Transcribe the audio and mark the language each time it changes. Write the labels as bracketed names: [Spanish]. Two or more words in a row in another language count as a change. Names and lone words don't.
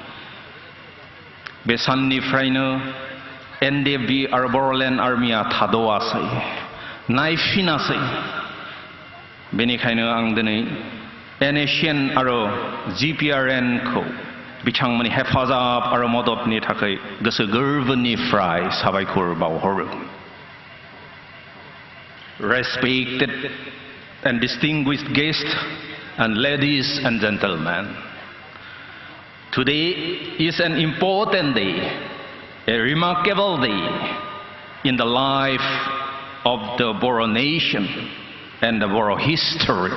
[Bodo] बे साननिफ्रायनो एनडिएफबि आरो बर'लेण्ड आर्मिया थाद'आसै नायफिनासै बेनिखायनो आं दिनै एनएसएन आरो जिपिआरएन खौ बिथांमोननि हेफाजाब आरो मददनि थाखाय गोसो गोरबोनिफ्राय साबायखर बावहरो [English] Respected and distinguished guests and ladies and gentlemen, today is an important day, a remarkable day in the life of the Boro nation and the Boro history.